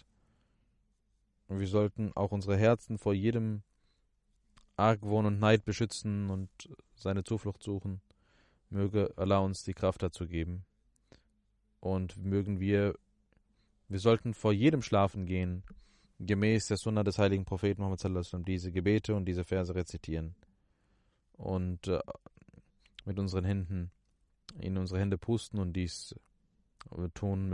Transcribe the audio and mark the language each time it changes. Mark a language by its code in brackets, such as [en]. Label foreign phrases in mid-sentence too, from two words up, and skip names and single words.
[de] Und wir sollten auch unsere Herzen vor jedem Argwohn und Neid beschützen und seine Zuflucht suchen. Möge Allah uns die Kraft dazu geben. Und wir sollten vor jedem schlafen gehen, gemäß der Sunna des heiligen Propheten Muhammad [ar] صلى الله عليه وسلم, [de] diese Gebete und diese Verse rezitieren und mit unseren Händen in unsere Hände pusten und dies tun.